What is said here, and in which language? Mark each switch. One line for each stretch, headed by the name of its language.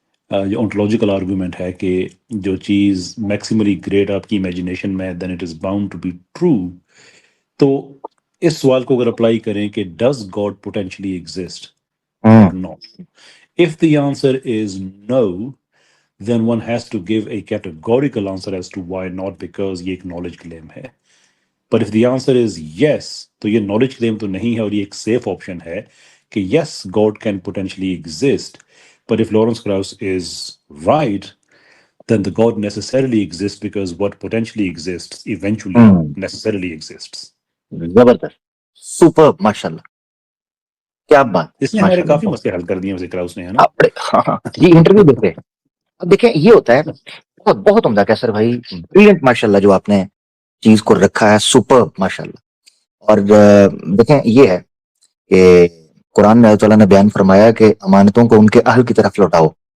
Urdu: جو انٹولوجیکل آرگومنٹ ہے کہ جو چیز میکسیملی گریٹ آپ کی امیجنیشن میں then it is bound to be true. تو اس سوال کو اگر اپلائی کریں کہ
English: does God potentially exist or not, if the answer is no then one has to give a categorical answer as to why not, because
Urdu: یہ ایک knowledge claim ہے.
English: But if the answer is yes,
Urdu: تو یہ knowledge claim تو نہیں ہے اور یہ ایک safe option ہے کہ
English: yes, God can potentially exist. But if Lawrence Krauss is right, then the God necessarily exists, because what potentially exists eventually necessarily exists.
Urdu: زبردست، سپر، ماشاءاللہ، کیا بات. اس نے ہمارے کافی مسئلے حل کر دیے ویسے کراؤس نے، ہے نا؟ یہ انٹرویو دیکھتے ہیں. اب دیکھیں یہ ہوتا ہے بہت بہت عمدہ کیسر بھائی، بریلینٹ ماشاءاللہ جو آپ نے چیز کو رکھا ہے، سپر ماشاءاللہ. اور دیکھیں یہ ہے کہ قرآن میں اللہ تعالیٰ نے بیان فرمایا کہ امانتوں کو ان کے اہل کی طرف لوٹاؤ.